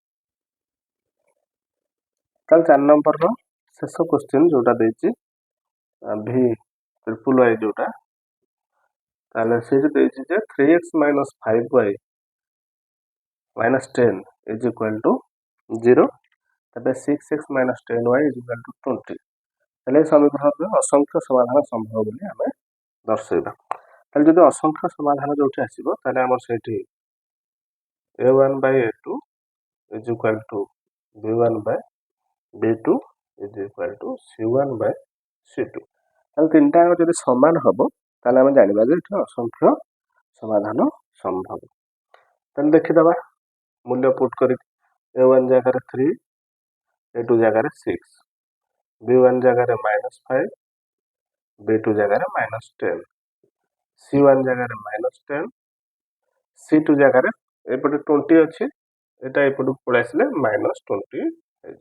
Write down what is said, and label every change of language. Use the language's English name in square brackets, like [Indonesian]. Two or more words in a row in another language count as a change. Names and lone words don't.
[Odia] ତାହେଲେ 4 ନମ୍ବରର ଶେଷ କ୍ୱେଶ୍ଚିନ୍ ଯେଉଁଟା ଦେଇଛି [English] v triple i [Odia] ଯେଉଁଟା ତାହେଲେ ସେଇଠି ଦେଇଛି ଯେ 3x - 5y - 10 = 0 ତାପରେ 6x - 10y = 20। ତାହେଲେ ଏ ସମୀକରଣରେ ଅସଂଖ୍ୟ ସମାଧାନ ସମ୍ଭବ ବୋଲି ଆମେ ଦର୍ଶାଇବା। ତାହେଲେ ଯଦି ଅସଂଖ୍ୟ ସମାଧାନ ଯେଉଁଠି ଆସିବ ତାହେଲେ ଆମର ସେଇଠି a1 by a2 = b1 by b2 = c1 by c2। ତାହେଲେ ତିନିଟା ଯଦି ସମାନ ହେବ ତାହେଲେ ଆମେ ଜାଣିବା ଯେ ଏଠି ଅସଂଖ୍ୟ ସମାଧାନ ସମ୍ଭବ। ତାହେଲେ ଦେଖିଦେବା ମୂଲ୍ୟ ପୁଟ୍ କରିକି a1 ଜାଗାରେ 3 a2 ଜାଗାରେ 6 b1 ଜାଗାରେ -5 b2 ଜାଗାରେ -10 c1 ଜାଗାରେ -10 c2 ଜାଗାରେ ଏପଟେ 20 ଅଛି ଏଇଟା ଏପଟକୁ ପଳେଇ ଆସିଲେ -20 ହେଇଯିବ।